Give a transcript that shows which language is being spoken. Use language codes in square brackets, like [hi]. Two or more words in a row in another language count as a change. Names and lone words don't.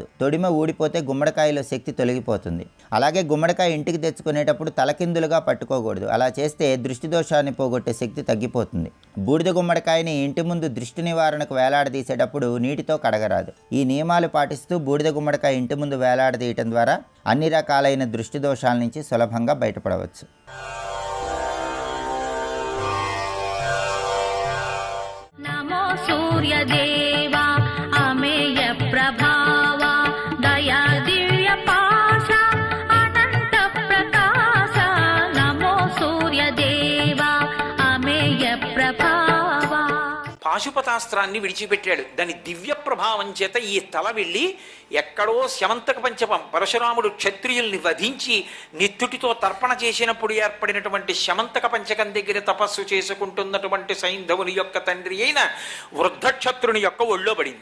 [te] తొడిమ ఊడిపోతే గుమ్మడికాయలో శక్తి తొలగిపోతుంది. అలాగే గుమ్మడికాయ ఇంటికి తెచ్చుకునేటప్పుడు తలకిందులుగా పట్టుకోకూడదు. అలా చేస్తే దృష్టి దోషాన్ని పోగొట్టే శక్తి తగ్గిపోతుంది. బూడిద గుమ్మడికాయని ఇంటి ముందు దృష్టి నివారణకు వేలాడదీసేటప్పుడు నీటితో కడగరాదు. ఈ నియమాలు పాటిస్తూ బూడిద గుమ్మడికాయ ఇంటి ముందు వేలాడదీయటం ద్వారా అన్ని రకాలైన దృష్టి దోషాల నుంచి సులభంగా బయటపడవచ్చు. [sa] सूर्यदेवा अमेय प्रभावा दया दिव्य पाशा अनंत प्रकाशा नमो सूर्यदेवा अमेय प्रभावा. [te] పాశుపతాస్త్రాన్ని విడిచిపెట్టాడు. దాని దివ్య ప్రభావం చేత ఈ తల వెళ్ళి ఎక్కడో శమంతక పంచపం పరశురాముడు క్షత్రియుల్ని వధించి నిత్తుటితో తర్పణ చేసినప్పుడు ఏర్పడినటువంటి శమంతక పంచకం దగ్గర తపస్సు చేసుకుంటున్నటువంటి సైంధవుని యొక్క తండ్రి అయిన వృద్ధక్షత్రుని యొక్క ఒళ్ళో పడింది.